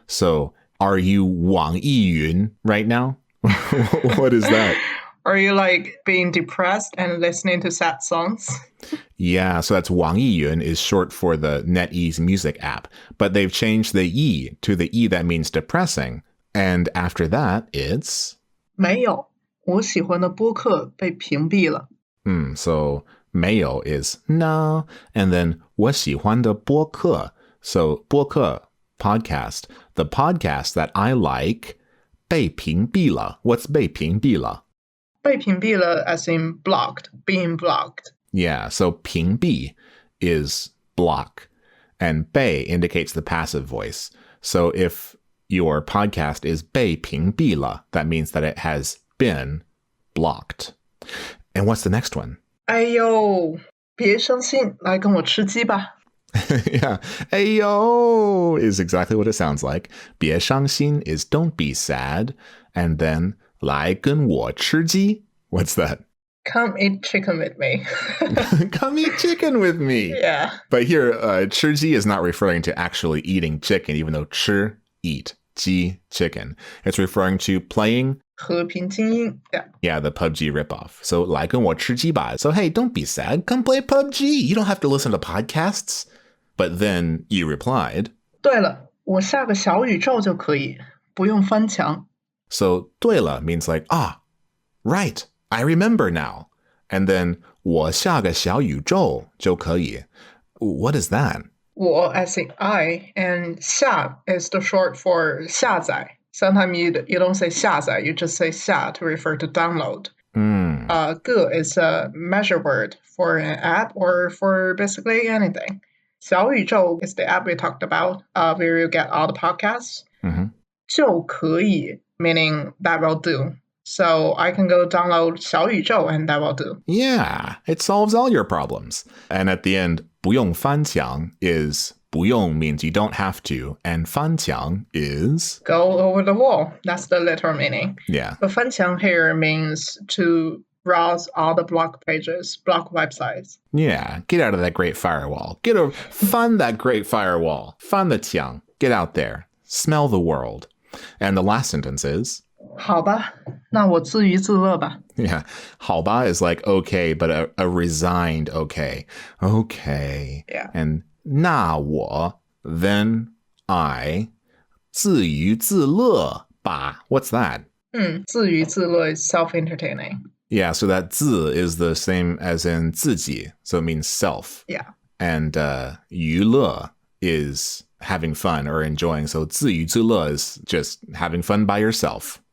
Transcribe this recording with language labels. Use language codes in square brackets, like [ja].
[en] So are you 网易云 right now? What is that? Are you like being depressed and listening to sad songs? Yeah, so that's 网易云 is short for the NetEase music app, but they've changed the E to the E that means depressing. And after that, it's [zh] 没有，我喜欢的播客被屏蔽了。 [en] So 没有 is no, and then [zh] 我喜欢的播客. [en] So 播客 podcast, the podcast that I like [zh] 被屏蔽了. [en] What's [zh] 被屏蔽了? 被屏蔽了 [en] as in blocked, being blocked. Yeah, so 屏蔽 is block, and 被 indicates the passive voice. So if your podcast is [zh] 被屏蔽了, [en] that means that it has been blocked. And what's the next one? [zh] 哎呦，别伤心，来跟我吃鸡吧。 [en] Yeah, ayo is exactly what it sounds like. [zh] 别伤心 [en] is don't be sad. And then [zh] 来跟我吃鸡. [en] What's that? Come eat chicken with me. Come eat chicken with me. Yeah. But here, 吃鸡 is not referring to actually eating chicken, even though 吃, eat, 鸡, chicken. It's referring to playing [zh] 和平精英 [en] Yeah, the PUBG ripoff. So [zh] 来跟我吃鸡吧. [en] So hey, don't be sad. Come play PUBG. You don't have to listen to podcasts. But then you replied. [zh] 对了，我下个小宇宙就可以，不用翻墙。 [en] So [zh] 对了 [en] means like, right, I remember now. And then [zh] 我下个小宇宙就可以. [en] What is that? 我 as in I, and 下 is the short for 下载. Sometimes you don't say 下载, you just say 下 to refer to download. 个 is a measure word for an app or for basically anything. 小宇宙 is the app we talked about, where you get all the podcasts. [zh] 就可以 [en] meaning that will do. So I can go download 小宇宙 and that will do. Yeah, it solves all your problems. And at the end, [zh] 不用翻墙 [en] is 不用 means you don't have to, and 翻墙 is go over the wall. That's the literal meaning. Yeah. But 翻墙 here means to browse all the block pages, block websites. Yeah, get out of that great firewall. Fund that great firewall. [zh] 翻的墙. [en] Get out there. Smell the world. And the last sentence is [zh] 好吧，那我自娱自乐吧。 [en] Yeah, 好吧 is like okay, but a resigned okay. Okay. Yeah. And 那我 then I [zh] 自娱自乐吧. [en] What's that? 自娱自乐 is self-entertaining. Yeah, so that 自 is the same as in 自己, so it means self. Yeah. And 娱乐 is having fun or enjoying. So 自娱自乐 is just having fun by yourself.